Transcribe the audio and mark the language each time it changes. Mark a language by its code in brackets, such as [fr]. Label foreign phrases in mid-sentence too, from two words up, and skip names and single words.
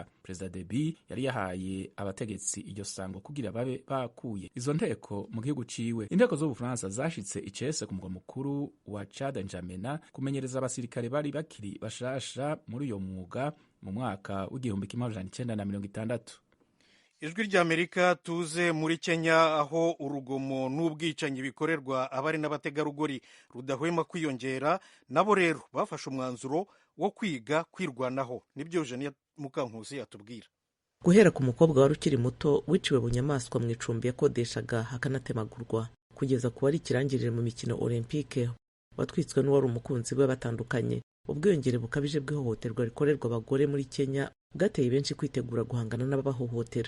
[rn] Perezida Deby yari yahaye abategetsi iryo sango kugira babe bakuye izo nteko mu gihugu ciwe. Inteko z'Ubufaransa zashitse icese ku mugwa mukuru wa Chad N'Djamena kumenyereza abasirikare bari bakiri bashasha muri uyo mwuga mu mwaka w'1960. [rw] ijwi ry'Amerika tuze muri Kenya, aho urugomo n'ubwicanyi bikorerwa abari n'abategarugori rudahwema kwiyongera. Nabo rero bafashe umwanzuro wo kwiga kwirwanaho. Nibyo Eugenia Mukankusi yatubwira. Guhera ku mukobwa wari ukiri muto wiciwe bunyamaswa mu icumbi yakodeshaga hakanatemagurwa, kugeza ku wari ikirangirire mu mikino olympique watwitswe n'uwari umukunzi we batandukanye, ubwiyongere bukabije bw'ihohoterwa rikorerwa abagore muri Kenya bwateye benshi kwitegura guhangana n'ababahohotera.